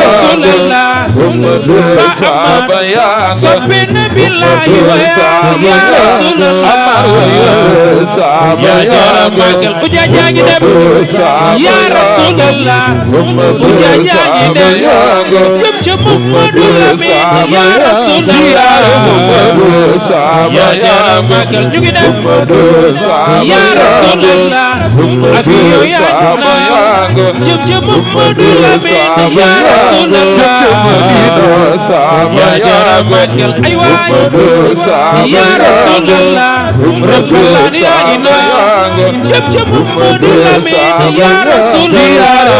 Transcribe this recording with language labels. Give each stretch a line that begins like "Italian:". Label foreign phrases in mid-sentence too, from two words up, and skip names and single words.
Wolof: Rasulallah. Muhammadu Fa Saba Amar. yaa nga. Soppe Nabi Laay wa ya, Muhammadu ya Saba Rasulallah. yaa nga. Saba Ya yaa jara nga. magal. Uja jaa ngi dem. Muhammadu Saba Ya yaa nga. Rasulallah. Muhammadu Uja jaa ngi Saba dem. yaa nga. Jëm ca Muhammadu Muhammadu Lamin. Saba Ya yaa nga. Rasulallah. Muhammadu Saba Ya yaa jara nga. magal. Ñu ngi dem. Muhammadu Saba Ya yaa nga. Rasulallah. Ak yow yaa ñu naan jëm ca Mamadou Lamine,
Arabic: yaa Rasulallah.
Wolof: Yaa jara màggal, ay waay.
Arabic: Yaa Rasulallah, Rabbana
Wolof: yaa ñu naan jëm ca Mamadou Lamine,
Arabic: yaa Rasulallah.